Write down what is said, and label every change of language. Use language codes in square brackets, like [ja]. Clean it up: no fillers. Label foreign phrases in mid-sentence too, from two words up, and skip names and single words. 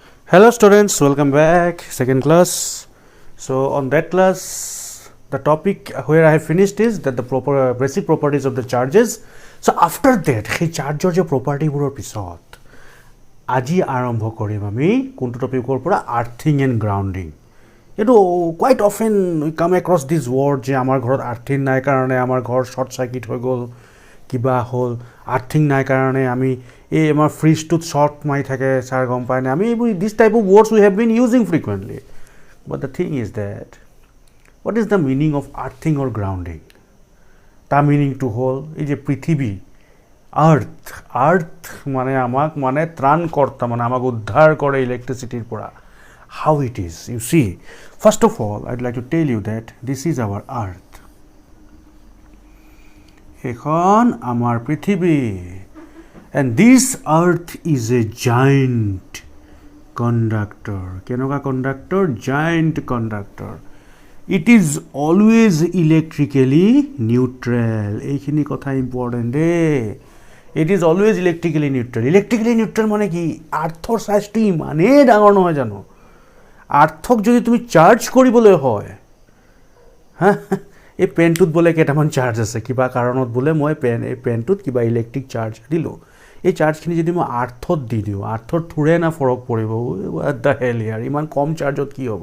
[en] Hello students, welcome back, second class. So on that class, the topic where I have finished is that the proper basic properties of the charges. So after that, [as] সেই charger যে property বোৰৰ পিছত আজি আৰম্ভ কৰিম আমি কোনটো টপিকৰ পৰা [en] earthing and grounding. [as] এইটো [en] quite often we come across this word [as] যে আমাৰ ঘৰত আৰ্থিং নাই কাৰণে আমাৰ ঘৰ [en] short circuit [as] হৈ গ'ল, কিবা হ'ল, আৰ্থিং নাই কাৰণে আমি এই আমাৰ ফ্ৰিজটোত শৰ্ট মাৰি থাকে ছাৰ গম পায় না আমি এইবোৰ [en] this type of words we have been using frequently but the thing is that what is the meaning of earthing or grounding. [as] তাৰ মিনিংটো হ'ল এই যে পৃথিৱী আৰ্থ মানে আমাক মানে ত্ৰাণকৰ্তা মানে আমাক উদ্ধাৰ কৰে ইলেক্ট্ৰিচিটিৰ পৰা। [en] how it is you see first of all I'd like to tell you that this is our earth. [as] এখন আমাৰ পৃথিৱী [en] and this earth is a giant conductor. কেনেকুৱা conductor? Giant conductor. It is always electrically neutral. [as] এইখিনি কথা important দেই। [en] It is always electrically neutral. Electrically neutral [as] মানে কি? আৰ্থৰ সাইজটো ইমানেই ডাঙৰ নহয় জানো? আৰ্থক যদি তুমি চাৰ্জ কৰিবলৈ হয় হা এই পেনটোত বোলে কেইটামান চাৰ্জ আছে কিবা কাৰণত বোলে মই এই পেনটোত কিবা ইলেক্ট্ৰিক চাৰ্জ দিলোঁ এই চাৰ্জখিনি যদি মই আৰ্থত দি দিওঁ আৰ্থৰ থোৰে না ফৰক পৰিব [en] what the hell [as] ইয়াৰ ইমান কম চাৰ্জত কি হ'ব।